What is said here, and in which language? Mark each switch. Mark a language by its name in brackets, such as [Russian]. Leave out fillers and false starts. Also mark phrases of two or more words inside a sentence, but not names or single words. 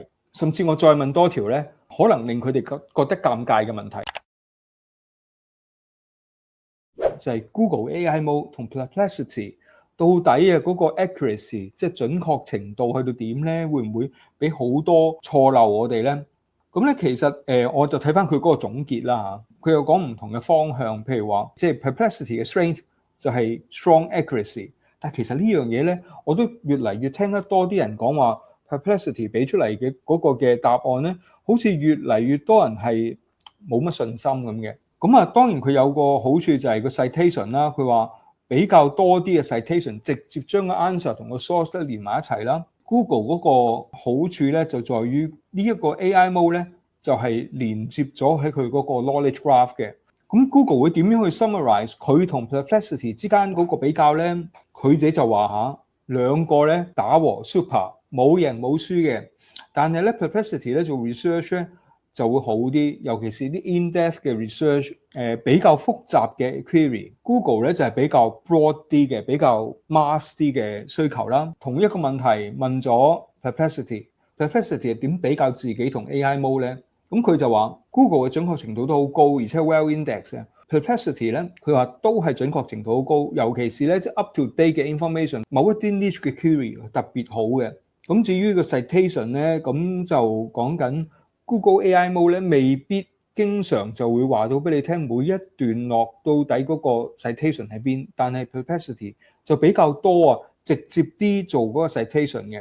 [Cantonese] 甚至我再問多條咧，可能令佢哋覺得尷尬嘅問題，就係 Google AI Mode 同 Perplexity 到底啊嗰個 accuracy 即係準確程度去到點咧？會唔會俾好多錯漏我哋咧？咁咧，其實我就睇翻佢嗰個總結啦嚇，佢有講唔同嘅方向，譬如話，即係 Perplexity 嘅 strength 就係 [English] strong accuracy， [Cantonese] 但係其實呢樣嘢咧，我都越嚟越聽得多啲人講話 Perplexity 俾出嚟嘅嗰個嘅答案咧，好似越嚟越多人係冇乜信心咁嘅。咁啊，當然佢有個好處就係個 citation 啦，佢話比較多啲嘅 citation， 直接將個 answer 同個 source 都連埋一齊啦。Google 嗰個好處咧就在於呢一個 AI Mode 咧就係連接咗喺佢嗰個 [English] knowledge graph [Cantonese] 嘅。咁 Google 會點樣去 summarize 佢同 Perplexity 之間嗰個比較咧？佢自己就話嚇兩個咧打和 super 冇贏冇輸嘅，但係咧 Perplexity 咧做 research 咧就會好啲，尤其是啲 in-depth 嘅 research，比較複雜嘅 query。Google 咧就係比較 broad 啲嘅，比較 mass 啲嘅需求啦。同一個問題問咗 Perplexity 係點比較自己同 AI Mode 咧？咁佢就話 Google 嘅準確程度都好高，而且 [English] well index [Cantonese] 嘅。Perplexity 咧，佢話都係準確程度好高，尤其是咧即係 [English] up to date [Cantonese] 嘅 information，某一啲 niche 嘅 query 特別好嘅。咁至於個 citation 咧，咁就講緊 Google AI Mode 咧，未必經常就會話到俾你聽每一段落到底嗰個 citation 喺邊，但係 Perplexity 就比較多啊，直接啲做嗰個 citation 嘅。